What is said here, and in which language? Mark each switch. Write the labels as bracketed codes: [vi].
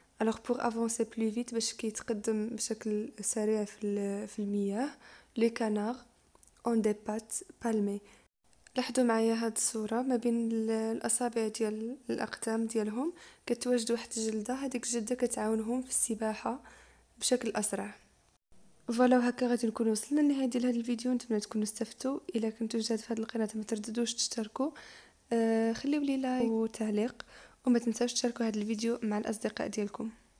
[ar] alors [fr] pour avancer plus vite [ar] باش كيتقدم بشكل سريع في المياه. [fr] les canards ont des pattes palmées. [ar] لاحظوا معايا هاد الصورة ما بين الأصابع ديال الأقدام ديالهم كتواجد واحد الجلدة، هذيك الجلدة كتعاونهم في السباحة بشكل أسرع. فوالا وهكا غادي نكون وصلنا لنهاية ديال هذا الفيديو. نتمنى تكونوا استفدتوا. الا كنتوا جداد في هذه القناة ما ترددوش تشتركوا، خليوا لي لايك وتعليق، وما تنساوش تشاركوا هذا الفيديو مع الأصدقاء ديالكم.